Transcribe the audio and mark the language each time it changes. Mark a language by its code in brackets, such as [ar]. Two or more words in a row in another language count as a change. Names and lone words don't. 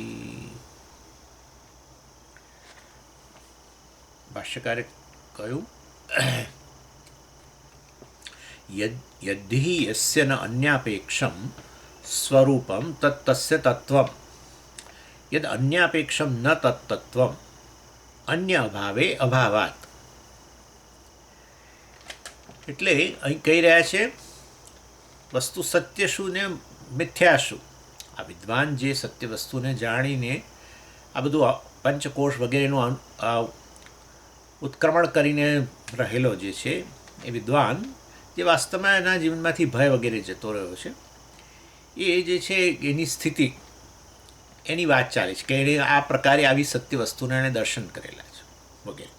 [gu] ભાષ્યકારે કહ્યું [sa] यद्धि यस्य न अन्यापेक्षं स्वरूपं तत्तस्य तत्त्वं यद अन्यापेक्षं न तत्तत्त्वं अन्य अभावे अभावात। [gu] એટલે અહીં કહી રહ્યા છે વસ્તુ સત્ય શું ને મિથ્યા શું। આ વિદ્વાન જે સત્ય વસ્તુને જાણીને આ બધું પંચકોશ વગેરેનું ઉત્ક્રમણ કરીને રહેલો જે છે એ વિદ્વાન જે વાસ્તવમાં એના જીવનમાંથી ભય વગેરે જતો રહ્યો છે એ જે છે એની સ્થિતિ એની વાત ચાલે છે કે એણે આ પ્રકારે આવી સત્ય વસ્તુને એણે દર્શન કરેલા છે વગેરે।